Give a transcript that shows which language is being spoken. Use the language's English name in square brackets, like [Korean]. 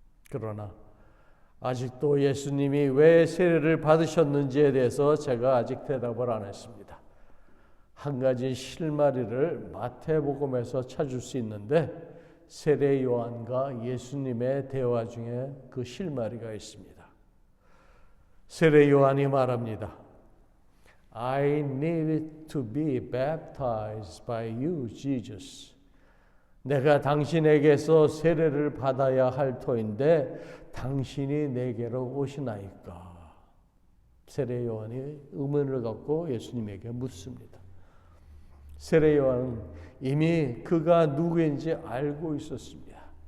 [Korean] 그러나 아직도 예수님이 왜 세례를 받으셨는지에 대해서 제가 아직 대답을 안 했습니다. 한 가지 실마리를 마태복음에서 찾을 수 있는데 세례 요한과 예수님의 대화 중에 그 실마리가 있습니다. 세례 요한이 말합니다. [English] I need to be baptized by you, Jesus. [Korean] 내가 당신에게서 세례를 받아야 할 터인데 당신이 내게로 오시나이까. 세례 요한이 의문을 갖고 예수님에게 묻습니다. 세례 요한은 이미 그가 누구인지 알고 있었습니다.